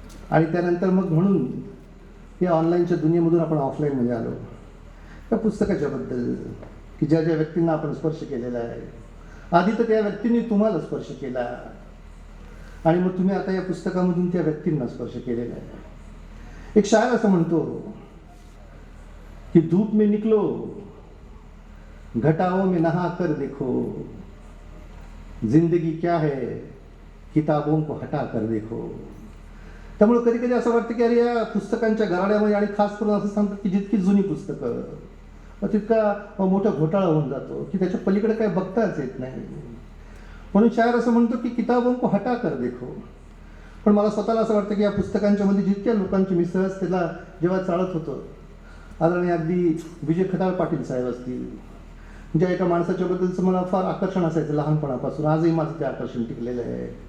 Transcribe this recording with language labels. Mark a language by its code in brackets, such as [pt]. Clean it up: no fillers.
[mr] आणि त्यानंतर मग म्हणून या ऑनलाईनच्या दुनियेमधून आपण ऑफलाईनमध्ये आलो. त्या पुस्तकाच्याबद्दल की ज्या ज्या व्यक्तींना आपण स्पर्श केलेला आहे, आधी तर त्या व्यक्तींनी तुम्हाला स्पर्श केला आणि मग तुम्ही आता या पुस्तकामधून त्या व्यक्तींना स्पर्श केलेला आहे. एक शायर असं म्हणतो की [hi] धूप में निकलो, घटाओं में नहा कर देखो, जिंदगी क्या है किताबों को हटा कर देखो. [mr] त्यामुळे कधी कधी असं वाटतं की अरे या पुस्तकांच्या गराड्यामध्ये, आणि खास करून असं सांगतात की जितकी जुनी पुस्तकं तितका मोठा घोटाळा होऊन जातो की त्याच्या पलीकडे काय बघताच येत नाही. म्हणून शायर असं म्हणतो की [hi] किताबों को हटा कर देखो. [mr] पण मला स्वतःला असं वाटतं की या पुस्तकांच्या मध्ये जितक्या लोकांची मिसळ त्याला जेव्हा चालत होतं, आदरणीय अगदी विजय खताळ पाटील साहेब असतील, ज्या एका माणसाच्या बद्दलचं मला फार आकर्षण असायचं लहानपणापासून, आजही माझं ते आकर्षण टिकलेलं आहे.